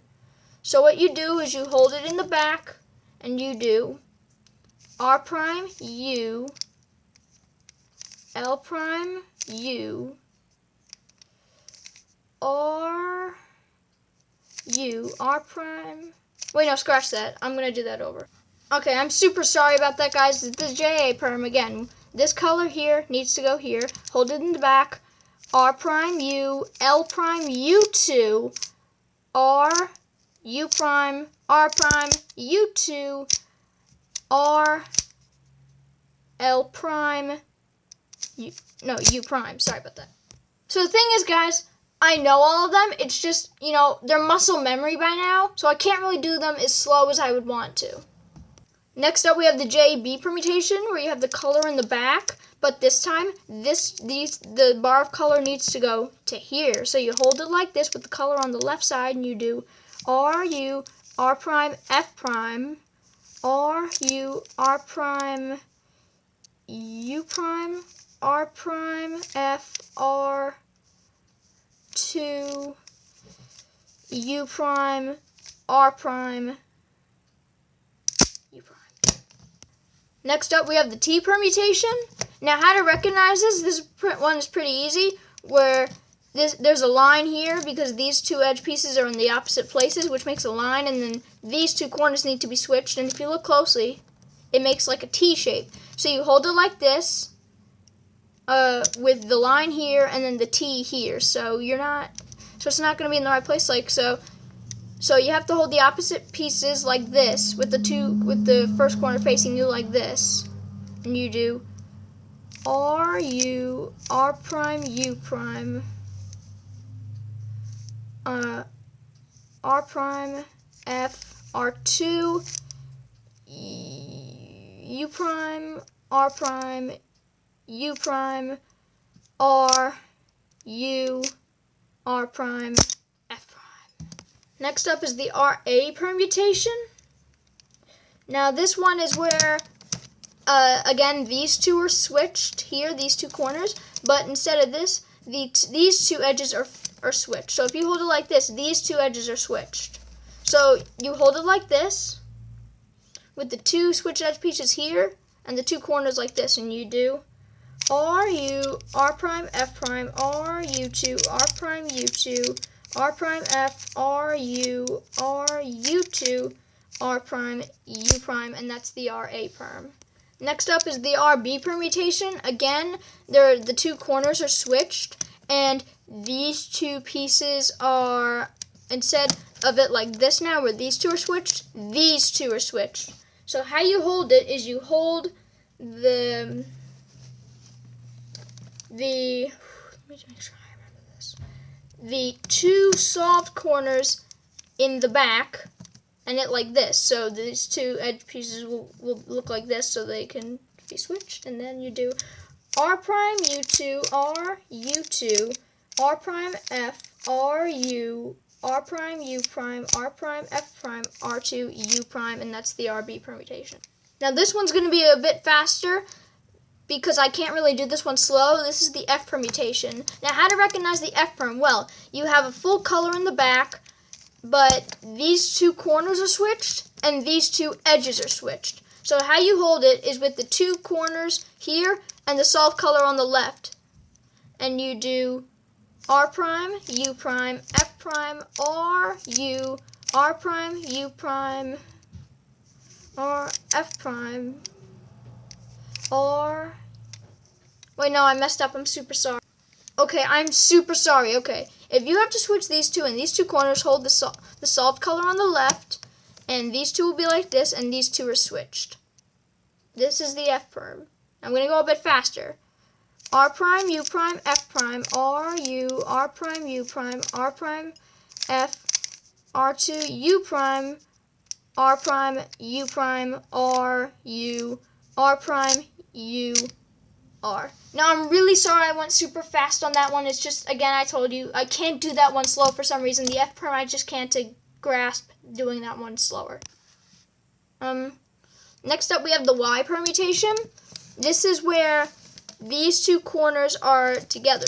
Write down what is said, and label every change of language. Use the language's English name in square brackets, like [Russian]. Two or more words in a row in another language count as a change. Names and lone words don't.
[English] So what you do is you hold it in the back, and you do R prime, U, L prime, U, R, U, R prime. Wait, no, scratch that. I'm going to do that over. Okay, I'm super sorry about that, guys. The JA perm again. This color here needs to go here. Hold it in the back. R prime, U, L prime, U2, R, U prime, R prime, U2, R, L prime, U prime. Sorry about that. So the thing is, guys, I know all of them. It's just, they're muscle memory by now, so I can't really do them as slow as I would want to. Next up, we have the JB permutation, where you have the color in the back, but this time, the bar of color needs to go to here. So you hold it like this with the color on the left side, and you do R, U, R prime, F prime, R, U, R prime, U prime, R prime, F, R, 2, U prime, R prime, U prime. Next up, we have the T permutation. Now, how to recognize this one is pretty easy, where there's a line here because these 2 edge pieces are in the opposite places, which makes a line, and then these 2 corners need to be switched, and if you look closely, it makes like a T shape. So you hold it like this, with the line here and then the T here, so it's not going to be in the right place, so you have to hold the opposite pieces like this, with the first corner facing you like this, and you do R, U, R prime, U prime, R prime, F, R2, U prime, R prime, U prime, R, U, R prime, F prime. Next up is the RA permutation. Now this one is where, again, these 2 are switched here, these 2 corners, but instead of this, these 2 edges are switched. So if you hold it like this, these 2 edges are switched. So you hold it like this, with the two switch edge pieces here and the two corners like this, and you do RU, R prime, F prime, RU2, R prime, U2, R prime, F, RU, RU2, R prime, U prime, and that's the RA perm. Next up is the RB permutation. Again, the two corners are switched, and these two pieces are, instead of it like this now, where these two are switched, these two are switched. So how you hold it is you hold the let me make sure I remember this. The two solved corners in the back, and it like this. So these two edge pieces will look like this, so they can be switched. And then you do R prime U2, R U2, R prime F, R U, R prime U prime, R prime F prime, R2 U prime, and that's the RB permutation. Now this one's going to be a bit faster because I can't really do this one slow. This is the F permutation. Now how to recognize the F perm? Well, you have a full color in the back, but these two corners are switched and these two edges are switched. So how you hold it is with the two corners here and the solved color on the left. And you do R prime, U prime, F prime, R, U, R prime, U prime, R, F prime, R. Wait, no, I messed up. I'm super sorry. Okay, I'm super sorry. Okay, if you have to switch these two, and these two corners hold the solved color on the left, and these two will be like this, and these two are switched. This is the F perm. I'm going to go a bit faster. R prime, U prime, F prime, R, U, R prime, U prime, R prime, F, R2, U prime, R prime, U prime, R, U, R prime, U, R. Now, I'm really sorry I went super fast on that one. It's just, again, I told you, I can't do that one slow for some reason. The F perm, I just can't grasp doing that one slower. Next up, we have the Y permutation. This is where these two corners are together.